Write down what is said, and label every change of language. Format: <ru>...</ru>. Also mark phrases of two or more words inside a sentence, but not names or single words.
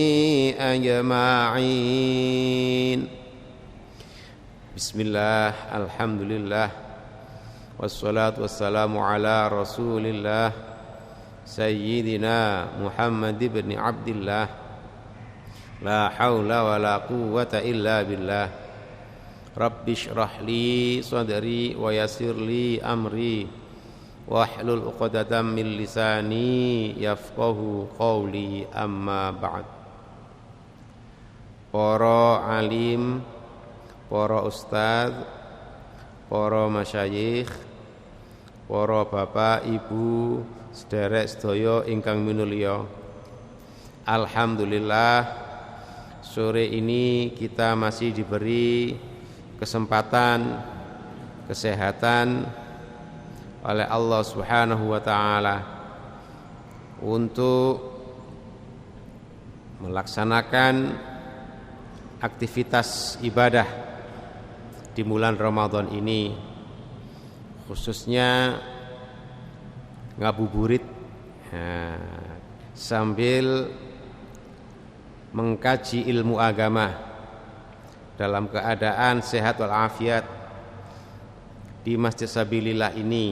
<ar>أجمعين بسم الله الحمد لله والصلاة والسلام على رسول الله سيدنا محمد بن عبد الله لا حول ولا قوة إلا بالله رب اشرح لي صدري ويسر لي أمري واحلل عقدة من لساني يفقهوا قولي أما بعد.</ar> <jv>Para alim, para ustaz, para masyayikh, para bapak, ibu, sederek sedaya ingkang minulya.</jv> <id>Alhamdulillah sore ini kita masih diberi kesempatan, kesehatan oleh Allah</id> <ar>سبحانه وتعالى</ar> <id>untuk melaksanakan aktivitas ibadah di bulan Ramadan ini, khususnya ngabuburit sambil mengkaji ilmu agama dalam keadaan sehat walafiat di Masjid Sabilillah ini.</id>